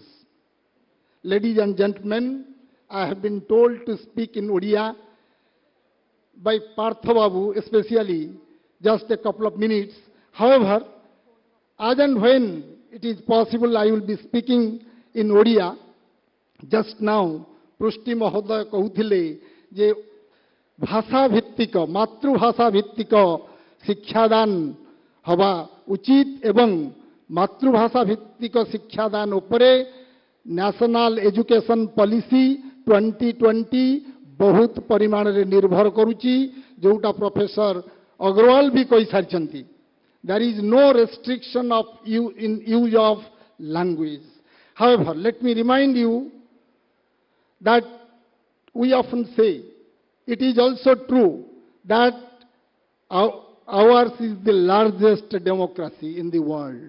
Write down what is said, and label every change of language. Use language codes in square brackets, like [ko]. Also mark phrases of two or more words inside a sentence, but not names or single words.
[en] Ladies and gentlemen, I have been told to speak in Odia by Partha Babu, especially just a couple of minutes. However, as and when it is possible, I will be speaking in Odia. Just now, [or] ପ୍ରୁଷ୍ଟି ମହୋଦୟ କହୁଥିଲେ ଯେ ଭାଷା ଭିତ୍ତିକ, ମାତୃଭାଷା ଭିତ୍ତିକ ଶିକ୍ଷାଦାନ ହବା ଉଚିତ ଏବଂ ମାତୃଭାଷା ଭିତ୍ତିକ ଶିକ୍ଷାଦାନ ଉପରେ ନ୍ୟାସନାଲ ଏଜୁକେସନ ପଲିସି 2020 ବହୁତ ପରିମାଣରେ ନିର୍ଭର କରୁଛି, ଯୋଉଟା ପ୍ରଫେସର ଅଗ୍ରୱାଲ ବି କହିସାରିଛନ୍ତି. [en] There is no restriction of in use of language. However, let me remind you that we often say it is also true that ours is the largest democracy in the world.